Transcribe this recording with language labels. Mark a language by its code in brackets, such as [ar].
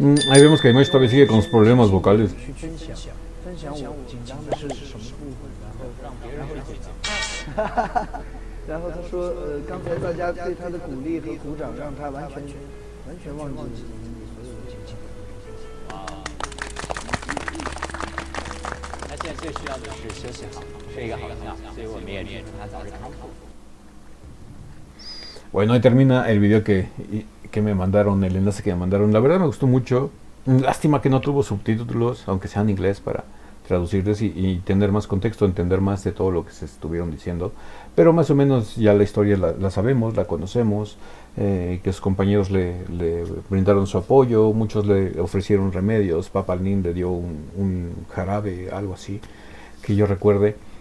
[es] Ahí vemos que Dimash todavía sigue con sus problemas vocales. [zh] 分享我紧张的是什么部分，然后让别人会紧张。然后他说，刚才大家对他的鼓励和鼓掌，让他完全忘记所有的紧张。他现在最需要的是休息好，睡一个好觉，所以我们也祝他早日康复。 [es] Bueno, ahí termina el video que me mandaron, el enlace que me mandaron. La verdad me gustó mucho. Lástima que no tuvo subtítulos, aunque sea en inglés, para traducirles y tener más contexto, entender más de todo lo que se estuvieron diciendo. Pero más o menos ya la historia la sabemos, la conocemos, que sus compañeros le brindaron su apoyo, muchos le ofrecieron remedios, Papalín le dio un jarabe, algo así, que yo recuerde.